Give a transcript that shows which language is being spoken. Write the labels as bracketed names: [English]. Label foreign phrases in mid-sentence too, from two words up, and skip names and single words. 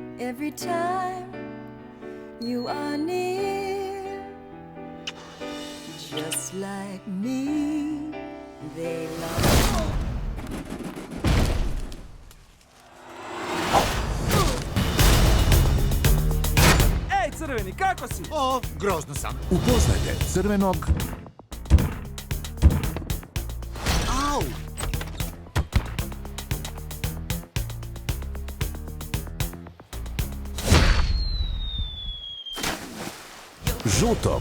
[English] every time you are near. Just like me, they love. Ej, [Croatian] crveni, kako si? O, grozno sam. Upoznajte crvenog Au! žutog